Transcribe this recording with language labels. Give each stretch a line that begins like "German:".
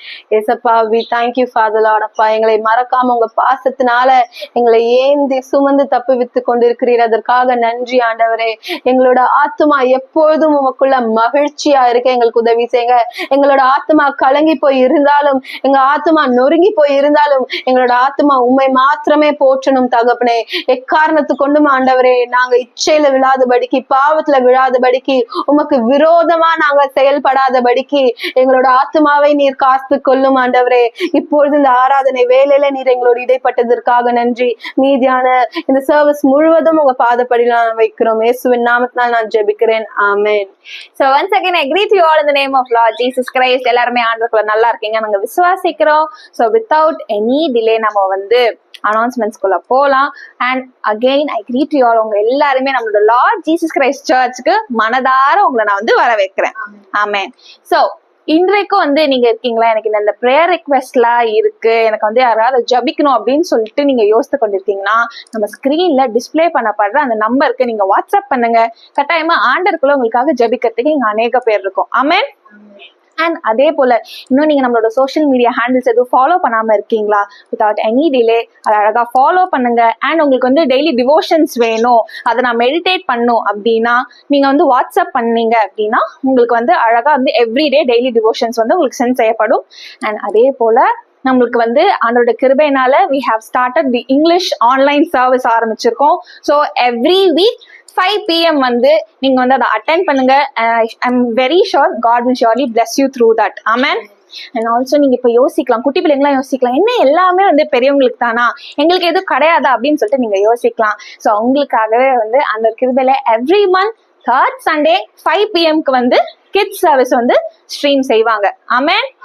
Tamil: ஏசப்பா,
English: we thank you Father Lord.
Tamil: அப்பா, எங்களை மறக்காம உங்க பாசத்தினால எங்களை ஏந்தி சுமந்து தப்புவித்து கொண்டிருக்கிறீர். அதற்காக நன்றி ஆண்டவரே. எங்களோட ஆத்துமா எப்பொழுதும் உமக்குள்ள மகிழ்ச்சியா இருக்க எங்களுக்கு உதவி செய்யுங்க. எங்களோட ஆத்துமா கலங்கி போய் இருந்தாலும், எங்க ஆத்துமா நொறுங்கி போய் இருந்தாலும், எங்களோட ஆத்துமா உண்மை மாத்திரமே போற்றணும் தகப்பனே. எக்காரணத்து கொண்டும் ஆண்டவரே, நாங்க இச்சையில விழாதபடிக்கு, பாவத்துல விழாதபடிக்கு, உமக்கு விரோதமா நாங்க செயல்படாதபடிக்கு எங்களோட ஆத்துமாவை நீர் காத்து கொள்ளும் ஆண்டவரே. இப்பொழுது இந்த ஆராதனை வேலையில நீர் எங்களோட இடைப்பட்டதற்காக நன்றி. மீதியான இந்த சர்வீஸ் முழுவதும் உங்க பாதப்படியில நான் வைக்கிறோம். இயேசுவின் நாமத்தினால் நான் ஜெபிக்கிறேன். ஆமென்.
English: So once again I greet you all in the name of Lord Jesus Christ.
Tamil: எல்லாருமே ஆண்டவருக்குள்ள நல்லா இருக்கீங்க நாங்க விசுவாசிக்கிறோம்.
English: So without any delay
Tamil: நம்ம அனௌன்ஸ்மெண்ட்ஸ்குள்ள போலாம்.
English: And again I greet you all.
Tamil: உங்க எல்லாருமே நம்மளோட லார்ட் ஜீசஸ் கிரைஸ்ட் சர்ச்சுக்கு மனதார உங்களை நான் வரவேற்கிறேன். ஆமென். சோ இன்றைக்கும் நீங்க இருக்கீங்களா, எனக்கு இந்த ப்ரேயர் ரெக்வெஸ்ட்லாம் இருக்கு, எனக்கு யாராவது ஜபிக்கணும் அப்படின்னு சொல்லிட்டு நீங்க யோசித்து கொண்டிருக்கீங்கன்னா, நம்ம ஸ்கிரீன்ல டிஸ்பிளே பண்ணப்படுற அந்த நம்பருக்கு நீங்க வாட்ஸ்அப் பண்ணுங்க. கட்டாயமா ஆண்டருக்குள்ள உங்களுக்காக ஜபிக்கிறதுக்கு இங்க அநேக பேர் இருக்கும். ஆமென். அண்ட் அதே போல இன்னும் நீங்க நம்மளோட சோஷியல் மீடியா ஹேண்டில்ஸ் எதுவும் ஃபாலோ பண்ணாம இருக்கீங்களா,
English: without any delay
Tamil: அதை அழகா ஃபாலோ பண்ணுங்க. அண்ட் உங்களுக்கு டெய்லி டிவோஷன்ஸ் வேணும், அதை நான் மெடிடேட் பண்ணும் அப்படின்னா நீங்க வாட்ஸ்அப் பண்ணீங்க அப்படின்னா உங்களுக்கு அழகா எவ்ரிடே டெய்லி டிவோஷன்ஸ் உங்களுக்கு சென்ட் செய்யப்படும். அண்ட் அதே போல நம்மளுக்கு ஆண்டோட கிருபையினால
English: we have started the English
Tamil: online service ஆரம்பிச்சிருக்கோம்.
English: so every week 5 PM
Tamil: நீங்க அதை
English: Attend பண்ணுங்க. I'm very sure God will surely bless you through that. Amen.
Tamil: And also நீங்க இப்ப யோசிக்கலாம், குட்டி பிள்ளைங்களாம் யோசிக்கலாம், என்ன எல்லாமே பெரியவங்களுக்கு தானா, எங்களுக்கு எதுவும் கிடையாதா அப்படின்னு சொல்லிட்டு நீங்க யோசிக்கலாம். ஸோ உங்களுக்காகவே அந்த கிருபையில
English: every month 3rd Sunday 5 PM kids service
Tamil: stream செய்வாங்க. ஆமென்.